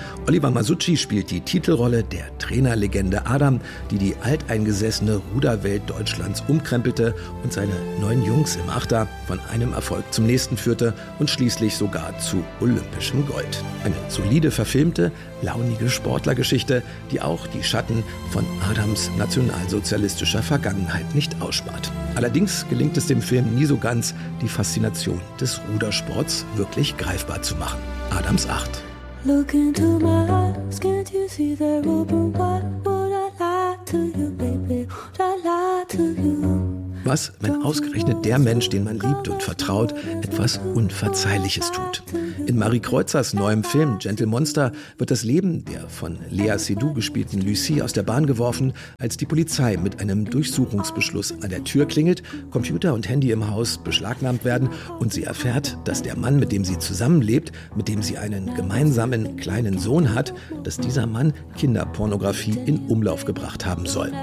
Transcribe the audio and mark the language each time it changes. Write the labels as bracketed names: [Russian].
[German] Oliver Masucci spielt die Titelrolle der Trainerlegende Adam, die die alteingesessene Ruderwelt Deutschlands umkrempelte und seine neun Jungs im Achter von einem Erfolg zum nächsten führte und schließlich sogar zu olympischem Gold. Eine solide verfilmte, launige Sportlergeschichte, die auch die Schatten von Adams nationalsozialistischer Vergangenheit nicht ausspart. Allerdings gelingt es dem Film nie so ganz, die Faszination des Rudersports wirklich greifbar zu machen. Adams 8. [English] Look into my eyes, can't you see they're open wide? Would I lie to you, baby? Would I lie to you? [German] Was, wenn ausgerechnet der Mensch, den man liebt und vertraut, etwas Unverzeihliches tut? In Marie Kreuzers neuem Film Gentle Monster wird das Leben der von Léa Seydoux gespielten Lucie aus der Bahn geworfen, als die Polizei mit einem Durchsuchungsbeschluss an der Tür klingelt, Computer und Handy im Haus beschlagnahmt werden und sie erfährt, dass der Mann, mit dem sie zusammenlebt, mit dem sie einen gemeinsamen kleinen Sohn hat, dass dieser Mann Kinderpornografie in Umlauf gebracht haben soll.